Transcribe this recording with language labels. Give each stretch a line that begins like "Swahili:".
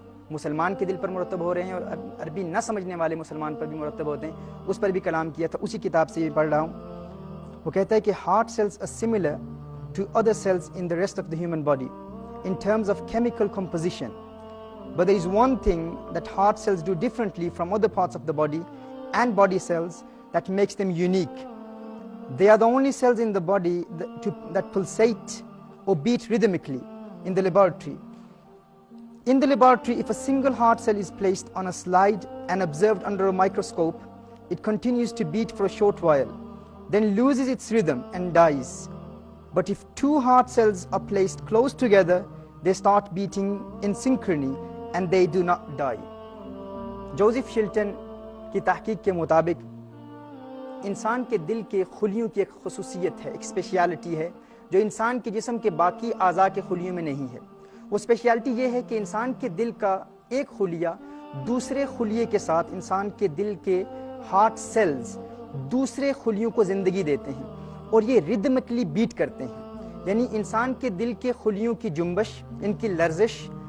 Urdu: مسلمان کے دل پر مرتب ہو رہے ہیں اور عربی نہ سمجھنے والے مسلمان پر بھی مرتب ہوتے ہیں، اس پر بھی کلام کیا تھا۔ اسی کتاب سے یہ پڑھ رہا ہوں۔ وہ کہتا ہے کہ heart sales
English: are similar to other cells in the rest of the human body in terms of chemical composition, but there is one thing that heart cells do differently from other parts of the body and body cells that makes them unique. They are the only cells in the body that pulsate or beat rhythmically in the laboratory. In the laboratory, if a single heart cell is placed on a slide and observed under a microscope, it continues to beat for a short while, then loses its rhythm and dies. But if two heart cells are placed close together, they start beating in synchrony and they do not die.
Urdu: Joseph شلٹن کی تحقیق کے مطابق انسان کے دل کے خلیوں کی ایک خصوصیت ہے، ایک اسپیشیالٹی ہے جو انسان کے جسم کے باقی اعضاء کے خلیوں میں نہیں ہے۔ وہ اسپیشیالٹی یہ ہے کہ انسان کے دل کا ایک خلیہ دوسرے خلیے کے ساتھ، انسان کے دل کے ہارٹ سیلز دوسرے خلیوں کو زندگی دیتے ہیں اور یہ ردمکلی بیٹ کرتے ہیں، یعنی انسان کے دل کے خلیوں کی جنبش، ان کی لرزش،